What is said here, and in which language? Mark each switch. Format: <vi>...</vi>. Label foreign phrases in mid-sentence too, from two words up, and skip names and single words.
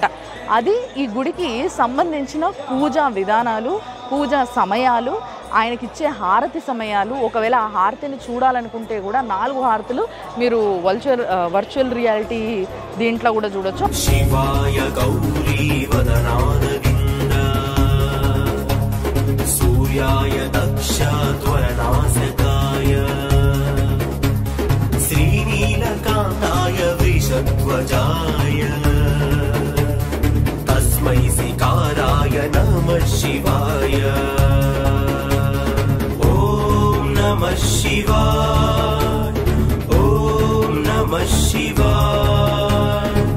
<te>అది ఈ గుడికి సంబంధించిన పూజా విధానాలు, పూజా సమయాలు, ఆయనకిచ్చే హారతి సమయాలు. ఒకవేళ ఆ హారతిని చూడాలనుకుంటే కూడా 4 హారతులు మీరు వర్చువల్ రియాలిటీ దీంట్లో కూడా చూడొచ్చు.</te> <sa>శివాయ గౌరీ వదనారవింద సూర్య सूर्याय दक्षात्वरनाशकाय श्रीनीलकान्ताय वृषध्वजाय तस्मै सिकाराय नमः शिवाय ॐ नमः शिवाय ॐ नमः शिवाय।</sa>